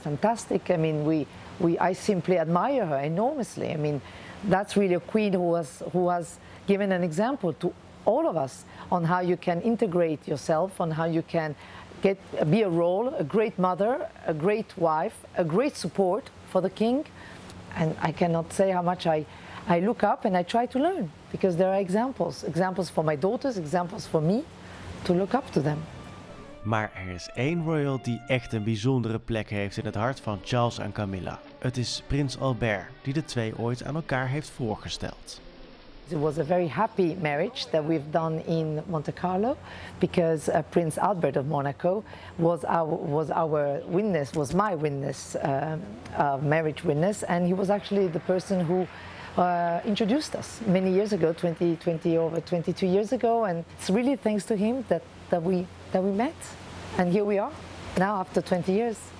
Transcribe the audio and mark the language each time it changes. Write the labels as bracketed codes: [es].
[en] It's fantastic. I mean, I simply admire her enormously. I mean, that's really a queen who has given an example to all of us on how you can integrate yourself, on how you can be a great mother, a great wife, a great support for the king. And I cannot say how much I look up and I try to learn, because there are examples for my daughters, examples for me, to look up to them. [nl] Maar er is één royal die echt een bijzondere plek heeft in het hart van Charles en Camilla. Het is prins Albert, die de twee ooit aan elkaar heeft voorgesteld. [en] It was a very happy marriage that we've done in Monte Carlo, because Prince Albert of Monaco was our witness, was my witness, marriage witness, and he was actually the person who introduced us many years ago, over 22 years ago, and it's really thanks to him that we met, and here we are now after 20 years.